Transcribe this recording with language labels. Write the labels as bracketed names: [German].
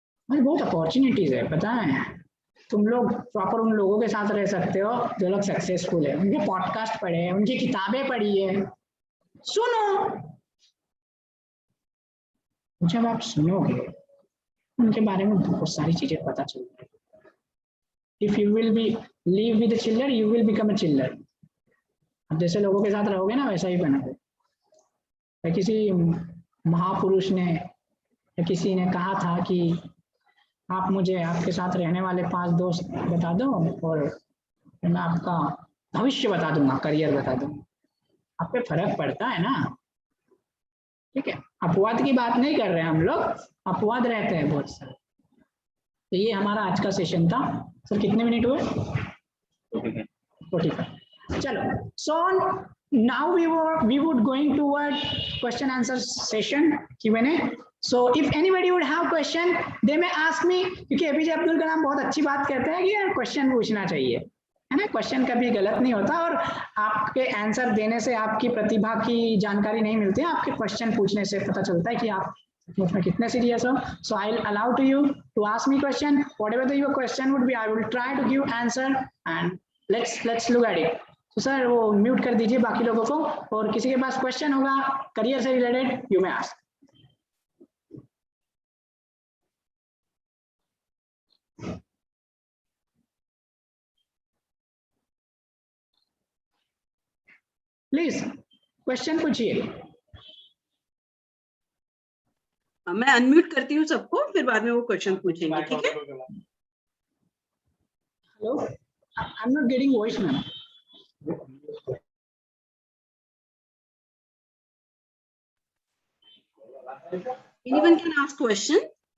[Hindi] भाई बहुत अपॉर्चुनिटीज है, पता है। तुम लोग प्रॉपर उन लोगों के साथ रह सकते हो जो लोग सक्सेसफुल है। उनके पॉडकास्ट पढ़े, उनकी किताबें पढ़ी है, सुनो। जब आप सुनोगे उनके बारे में बहुत सारी चीजें पता चलती है। [English] If you will be live with a chiller, you will become a chiller. [Hindi] अब जैसे लोगों के साथ रहोगे ना, वैसा ही बनोगे। किसी महापुरुष ने या किसी ने कहा था कि आप मुझे आपके साथ रहने वाले 5 दोस्त बता दो और मैं आपका भविष्य बता दूंगा, करियर बता दूंगा। आप पे फर्क पड़ता है ना? ठीक है, अपवाद की बात नहीं कर रहे हैं हम लोग, अपवाद रहते हैं बहुत सारे। तो ये हमारा आज का सेशन था। सर कितने मिनट हुए? 45। [English] चलो, so now we would going toward question answer session, Q&A. So if anybody would have question, they may ask me, [Hindi] क्योंकि एपीजे अब्दुल कलाम बहुत अच्छी बात कहते हैं कि यार क्वेश्चन पूछना चाहिए, है ना। क्वेश्चन कभी गलत नहीं होता, और आपके आंसर देने से आपकी प्रतिभा की जानकारी नहीं मिलती है, आपके क्वेश्चन पूछने से पता चलता है कि आप उसमें कितने सीरियस हो। [English] So I will allow to you to ask me question, whatever your question would be, I will try to give answer and let's look at it. [Hindi] तो सर वो म्यूट कर दीजिए बाकी लोगों को, और किसी के पास क्वेश्चन होगा करियर से related, [English] You may ask. [Hindi] Please question पूछिए। मैं अनम्यूट करती हूँ सबको, फिर बाद में वो क्वेश्चन पूछेंगे, ठीक है? Hello, [English] I'm not getting voice, ma'am. Anyone can ask question?